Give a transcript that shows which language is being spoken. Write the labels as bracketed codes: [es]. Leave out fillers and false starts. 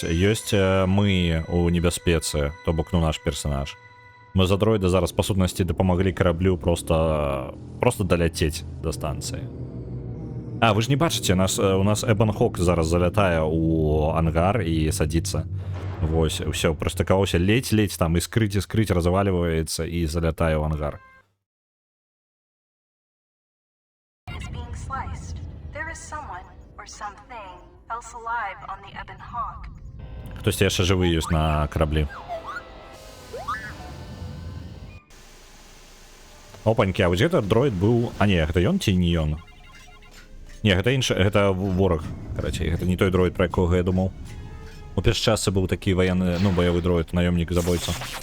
[be] Ёсць мы у небяспецы, то бок, ну, наш персонаж. Мы за дроіда зараз, па сутнасці, дапамаглі караблю просто даляцець да станцыі. Вы ж не бачыце, у нас Эбон Хок зараз залятае у ангар і садзіцца. Вось, усё, прыстыкаваўся ледзь там, іскрыць, разваліваецца і залятае ў ангар. [en] Is being sliced. There is someone or something else alive on the Ebon Hawk. [be] Хтосьці яшчэ жывы ёсць на караблі. Опанькі, а вось гэта дроід быў... А не, гэта ён ці не ён? Не, гэта іншы, гэта вораг. Карацей, гэта не той дроід, пра якога я думаў. У першы час быў такі ваенны, ну, баявы дроід, наёмнік, забойца.